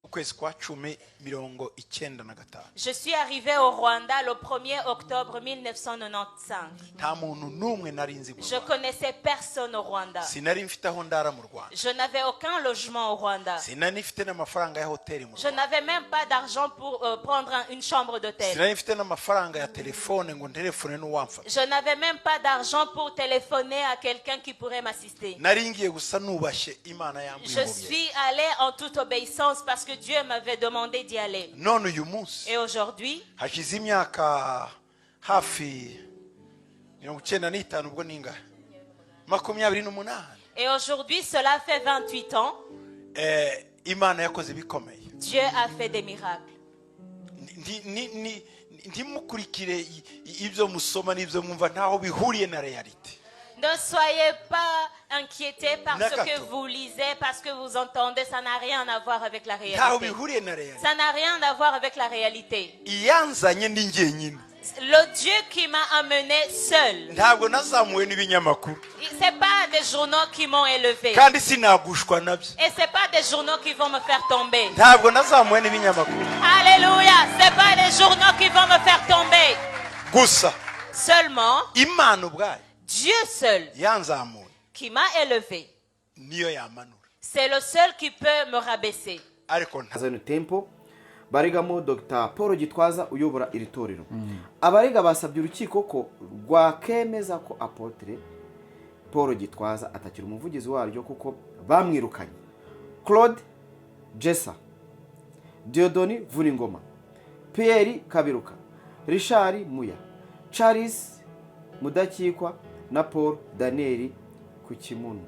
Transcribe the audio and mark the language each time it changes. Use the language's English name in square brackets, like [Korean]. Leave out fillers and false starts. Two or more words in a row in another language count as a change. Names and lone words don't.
[Kinyarwanda] kwezi kwa 10/95. [French] Je suis arrivé au Rwanda le 1er octobre 1995. [Kinyarwanda] Nta muntu numwe nari nzi. [French] Je connaissais personne au Rwanda. [Kinyarwanda] Sinari mfite aho ndara mu Rwanda. [French] Je n'avais aucun logement au Rwanda. [Kinyarwanda] Sinari mfite n'amafaranga ya hoteli mu [French] Je [Kinyarwanda] Rwanda. [French] n'avais même pas d'argent pour prendre une chambre d'hôtel. [Kinyarwanda] Sinari mfite n'amafaranga ya telefone ngo ntelefone n'uwamfata. [French] Je n'avais même pas d'argent pour téléphoner à quelqu'un qui pourrait m'assister. [Kinyarwanda] Nari ngiye gusa nubashe Imana yambuye. [French] Je suis allé en toute obéissance parce que Dieu m'avait demandé d'y aller. [Kinyarwanda] None uyu munsi. [French] Et aujourd'hui, [Kinyarwanda] hashize imyaka hafi 95 ubwo ninga 28. [French] et aujourd'hui cela fait 28 ans. [Kinyarwanda] Imana yakoze bikomeye. [French] Dieu a fait des miracles. [Kinyarwanda] Ndimukurikire ibyo musoma n'ibyo mwumva ntaho bihuriye na reality. [French] Ne soyez pas inquiétés par ce que vous lisez, parce que vous entendez, ça n'a rien à voir avec la réalité. Ça n'a rien à voir avec la réalité. Le Dieu qui m'a amené seul. C'est pas des journaux qui m'ont élevé. Et c'est pas des journaux qui vont me faire tomber. Alléluia, c'est pas des journaux qui vont me faire tomber. Seulement Dieu seul qui m'a élevé. C'est le seul qui peut me rabaisser. [Kinyarwanda] Barigamo Dr. Paul Gitwaza uyobora iri torero. Abariga basabye urukiko ko rwakemeza ko Apotre Paul Gitwaza atakira umuvugizi waryo kuko bamwirukanye. Claude Jessa, Diodoni Vuringoma, Pierre Kabiruka, Richard Muya, Charles Mudakikwa na Paul Daniel Kukimunu.